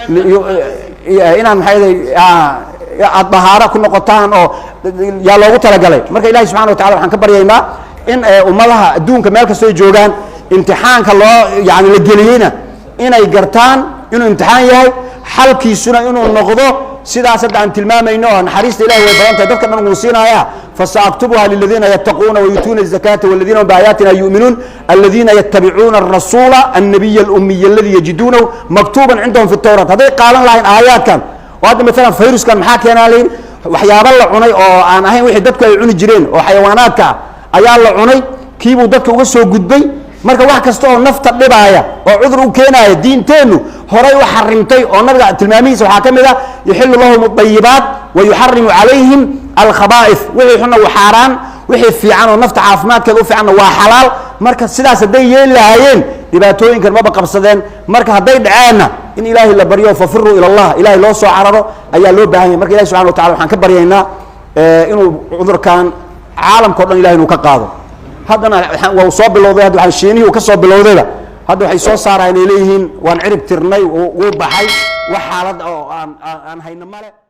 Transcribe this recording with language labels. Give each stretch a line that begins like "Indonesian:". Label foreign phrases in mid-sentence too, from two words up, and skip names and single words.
Somali: inaan maxay aad dahaara ku noqotaan oo yaa loogu tala galay marka ilaahay
Arabic: سبحانه وتعالى
Somali: waxaan ka baryaynaa in ummadaha adduunka meel kasta ay joogaan imtixaanka loo yani la geliyayna inay gartaan inuu imtixaan yahay xalkiisuna inuu noqdo sidaas hadda aan tilmaamayno naxariista ilaahay way badan tahay dadka dhan uu siinaya fasaaktubuha
Arabic: للذين يتقون ويؤتون الزكاة والذين بآياتنا يؤمنون الذين يتبعون الرسول النبي الأمي الذي يجدونه مكتوبا عندهم في التوراة
Somali: haday qaalan lahayn aayadkan oo hadda mesela fayruskan maxaa keenaleen waxyaabo la cunay oo aan ahayn wixii dadku ay cuni jireen oo xayawaanaadka ayaa la cunay kiibuu dadka uga soo gudbay marka wax kasta oo nafta dhibaaya oo cudur u keenaya diinteenu horay u xarimtay oo nabiga tilmaamihiisa waxa kamid ah
Arabic: يحل لهم الطيبات ويحرم عليهم الخبائث
Somali: wixii xuna wa xaraan wixii fiican oo nafta caafimaadkeeda u fiican waa xalaal marka sidaas haday yeelaayeen dhibaatooyin kan ma qabsadeen marka haday dhacaana in ilaahi la bariyo
Arabic: ففروا إلى الله
Somali: ilaahi loo soo cararo ayaa loo baahan yahay marka ilaahi
Arabic: سبحانه وتعالى
Somali: waxaan ka baryaynaa inuu cudurkan caalamka dhan ilaahi inuu ka qaado haddana waa soo bilowday hadda waxaan sheenihi uu ka soo bilowdayba hadda waxay soo saarayeen leeyihiin waan cirib tirnay oo baxay wax xaalad oo aan hayna male